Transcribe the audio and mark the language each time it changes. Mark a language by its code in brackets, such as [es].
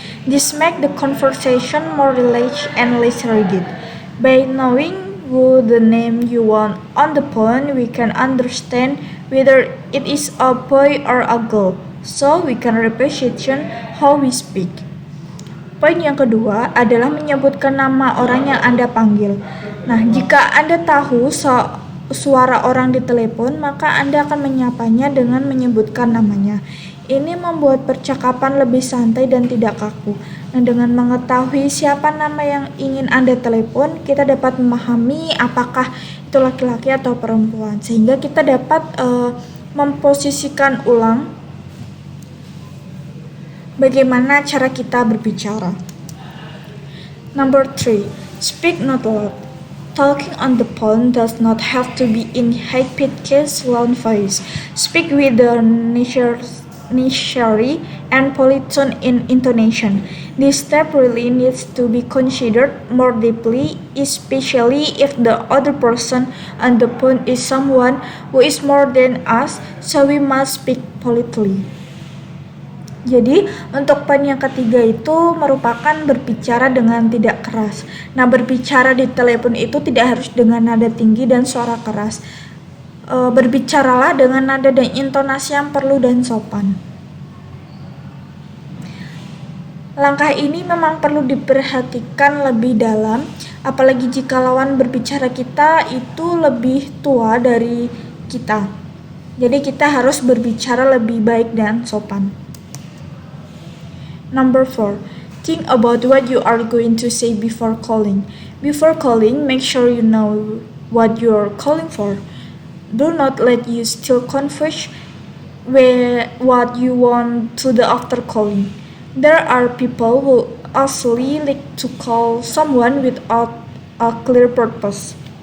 [en] This makes the conversation more relaxed and less rigid. By knowing who the name you want on the phone, we can understand whether it is a boy or a girl, so we can reposition how we speak. [id] Poin yang kedua adalah menyebutkan nama orang yang Anda panggil. Nah, jika Anda tahu suara orang di telepon, maka Anda akan menyapanya dengan menyebutkan namanya. Ini membuat percakapan lebih santai dan tidak kaku. Nah, dengan mengetahui siapa nama yang ingin Anda telepon, kita dapat memahami apakah itu laki-laki atau perempuan, sehingga kita dapat memposisikan ulang bagaimana cara kita berbicara. [en] Number 3, speak not loud. Talking on the phone does not have to be in high-pitched, loud voice. Speak with the necessary and polite tone in intonation. This step really needs to be considered more deeply, especially if the other person on the phone is someone who is more than us, so we must speak politely. [id] Jadi, untuk poin yang ketiga itu merupakan berbicara dengan tidak keras. Nah, berbicara di telepon itu tidak harus dengan nada tinggi dan suara keras. Berbicaralah dengan nada dan intonasi yang perlu dan sopan. Langkah ini memang perlu diperhatikan lebih dalam, apalagi jika lawan berbicara kita itu lebih tua dari kita. Jadi, kita harus berbicara lebih baik dan sopan. [en] Number 4. Think about what you are going to say before calling. Before calling, make sure you know what you are calling for. Do not let you still confuse what you want to the after calling. There are people who actually like to call someone without a clear purpose.